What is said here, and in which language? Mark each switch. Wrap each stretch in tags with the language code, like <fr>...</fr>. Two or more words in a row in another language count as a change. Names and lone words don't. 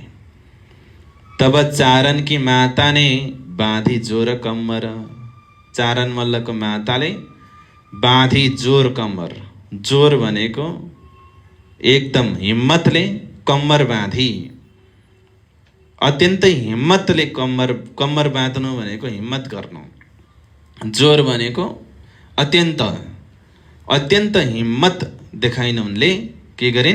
<hi>तब चारण की माता ने बाँधी जोर कम्मर,</hi> <ne>चारण मल्लको माताले बाँधी जोर कम्मर, जोर भनेको एकदम हिम्मतले कम्मर बाँधी, अत्यन्तै हिम्मतले कम्मर बाँध्नु भनेको हिम्मत गर्नु, जोर भनेको अत्यन्त हिम्मत देखाइन उनले के गरिन्?</ne>